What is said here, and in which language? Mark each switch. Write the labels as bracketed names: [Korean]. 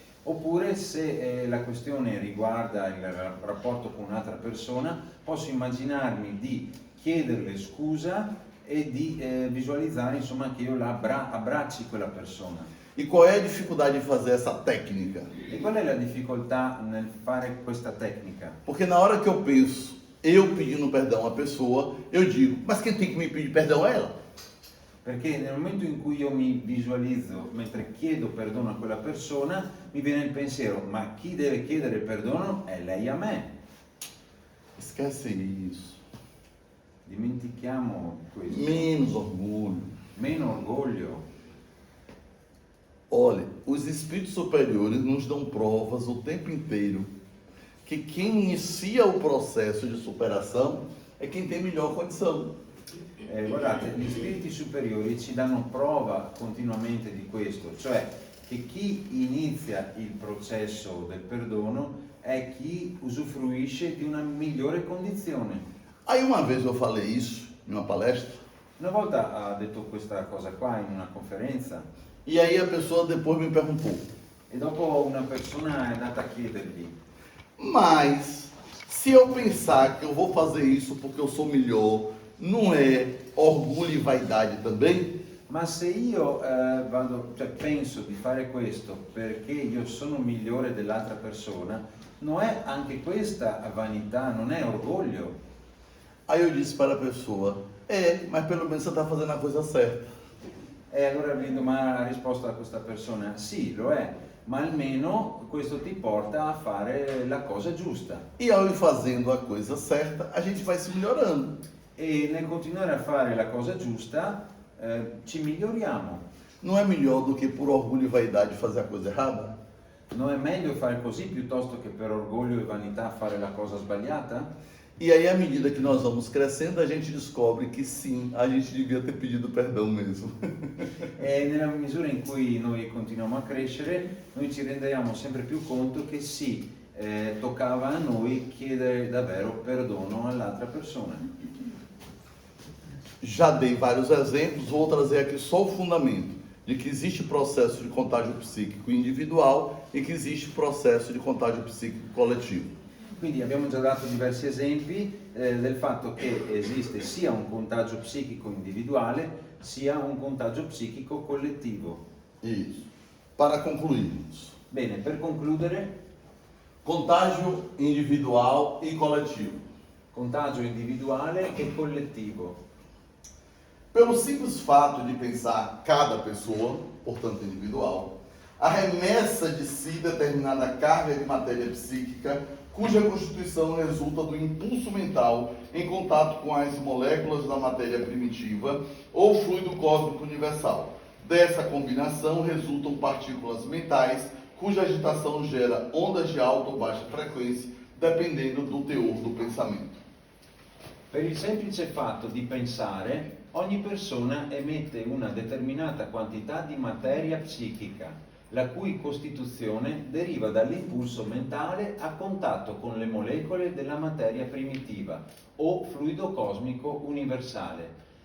[Italian] Oppure se la questione riguarda il rapporto con un'altra persona, posso immaginarmi di chiederle scusa e di visualizzare insomma che io abbracci quella persona. [Portuguese] E qual é a dificuldade de fazer essa técnica? [Italian] E qual è la difficoltà nel fare questa tecnica? [Portuguese] Porque na hora que eu penso, eu pedindo perdão à pessoa, eu digo, mas quem tem que me pedir perdão é ela. [Italian] Perché nel momento in cui io mi visualizzo mentre chiedo perdono a quella persona, mi viene il pensiero, ma chi deve chiedere perdono è lei a me. [Portuguese] Esquece isso. [Italian] Dimentichiamo questo. [Portuguese] Menos orgulho. [Italian] Meno orgoglio. [Portuguese] Olha, os espíritos superiores nos dão provas o tempo inteiro que quem inicia o processo de superação é quem tem melhor condição. [Italian] Guardate, gli spiriti superiori ci danno prova continuamente di questo, cioè che chi inizia il processo del perdono è chi usufruisce di una migliore condizione. [Portuguese] Aí uma vez eu falei isso em uma palestra, [Italian] Una volta ha detto questa cosa qua in una conferenza [Portuguese] e aí a pessoa depois me perguntou, [Italian] e dopo una persona è andata a chiedergli, [Portuguese] mas se eu pensar que eu vou fazer isso porque eu sou melhor não é orgulho e vaidade também? [Italian] Ma se io penso di fare questo perché io sono migliore dell'altra persona, non è anche questa vanità, non è orgoglio? [Portuguese] Aí eu disse para a pessoa, mas pelo menos você está fazendo a coisa certa. [Italian] E allora la risposta a questa persona, sì, lo è, ma almeno questo ti porta a fare la cosa giusta. [Portuguese] E ao ir fazendo a coisa certa, a gente vai se melhorando. [Italian] E nel continuare a fare la cosa giusta, ci miglioriamo. [Portuguese] Não é melhor do que por orgulho e vaidade fazer a coisa errada? [Italian] Non è meglio fare così piuttosto che per orgoglio e vanità fare la cosa sbagliata? [Portuguese] E aí, à medida que nós vamos crescendo, a gente descobre que sim, a gente devia ter pedido perdão mesmo. [Italian] E nella misura in cui noi continuiamo a crescere, noi ci rendiamo sempre più conto che sì, toccava a noi chiedere davvero perdono all'altra persona. [Portuguese] Já dei vários exemplos, vou trazer aqui só o fundamento de que existe processo de contágio psíquico individual e que existe processo de contágio psíquico coletivo. [Italian] Quindi abbiamo già dato diversi esempi del fatto che esiste sia un contagio psichico individuale sia un contagio psichico collettivo. [Portuguese] Isso. Para concluirmos, [Italian] Bene, per concludere, [Portuguese] contágio individual e coletivo. [Italian] contagio individuale e collettivo. [Portuguese] Pelo simples fato de pensar cada pessoa, portanto individual, a remessa de si determinada carga de matéria psíquica cuja constituição resulta do impulso mental em contato com as moléculas da matéria primitiva ou fluido cósmico universal. Dessa combinação resultam partículas mentais cuja agitação gera ondas de alta ou baixa frequência, dependendo do teor do pensamento. [Italian] Per il semplice fatto di pensare, ogni persona emette una determinata quantità di materia psichica, la cui costituzione deriva dall'impulso mentale a contatto con le molecole della materia primitiva o fluido cosmico universale.